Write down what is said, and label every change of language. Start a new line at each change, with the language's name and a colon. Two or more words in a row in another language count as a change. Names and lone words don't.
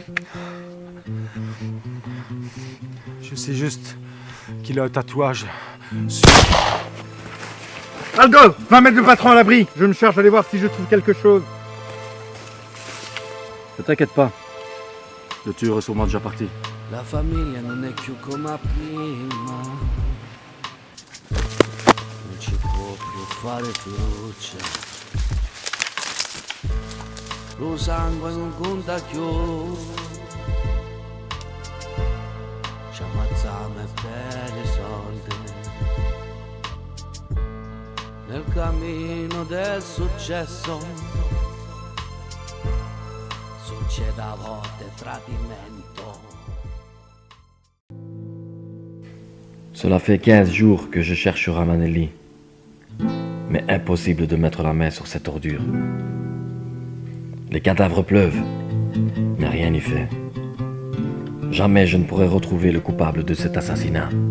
French: Je sais juste qu'il a un tatouage. Aldo, va mettre le patron à l'abri. Je me charge d'aller voir si je trouve quelque chose. Ne t'inquiète pas. Le tueur est sûrement déjà parti.
Italian: La famiglia non è più come prima, non ci può più fare fiducia, lo sangue non conta più, ci ammazziamo per i soldi, nel cammino del successo, succede a volte tradimento.
French: Cela fait 15 jours que je cherche Ravanelli. Mais impossible de mettre la main sur cette ordure. Les cadavres pleuvent, mais rien n'y fait. Jamais je ne pourrai retrouver le coupable de cet assassinat.